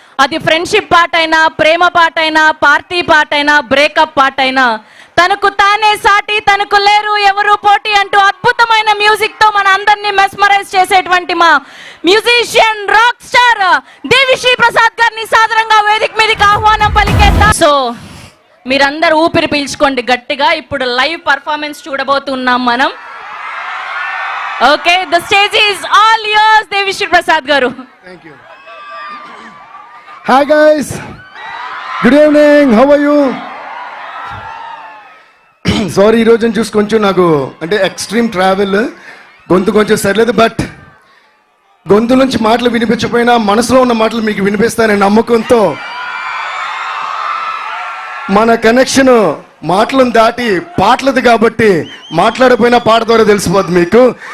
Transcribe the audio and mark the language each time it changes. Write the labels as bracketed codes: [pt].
[te] అది ఫ్రెండ్షిప్ పాట అయినా, ప్రేమ పాట అయినా, పార్టీ పాట అయినా, బ్రేకప్ పాట అయినా, తనకు తానే సాటి తనకు లేరు ఎవరు పోటీ అంటూ అద్భుతమైన మ్యూజిక్ తో మన అందరినీ మెస్మరైజ్ చేసేటువంటి మా musician rock star Devi Sri Prasad గారిని సాదరంగా వేదిక మీదకి ఆహ్వానం పలికేద్దాం. సో మీరందరూ ఊపిరి పీల్చుకోండి గట్టిగా, ఇప్పుడు లైవ్ పర్ఫార్మెన్స్ చూడబోతున్నాం మనం. [en] Okay, the stage is all yours Devi Sri Prasad గారు. Thank you. Hi guys, good evening, how are you? [te] Sorry, ఈరోజు చూసి కొంచెం నాకు అంటే ఎక్స్ట్రీమ్ ట్రావెల్, గొంతు కొంచెం సరిలేదు. బట్ గొంతు నుంచి మాటలు వినిపించకపోయినా మనసులో ఉన్న మాటలు మీకు వినిపిస్తాననే నమ్మకంతో మన కనెక్షన్ మాటలను దాటి పాటలది కాబట్టి మాట్లాడకపోయినా పాట ద్వారా తెలిసిపోద్ది మీకు.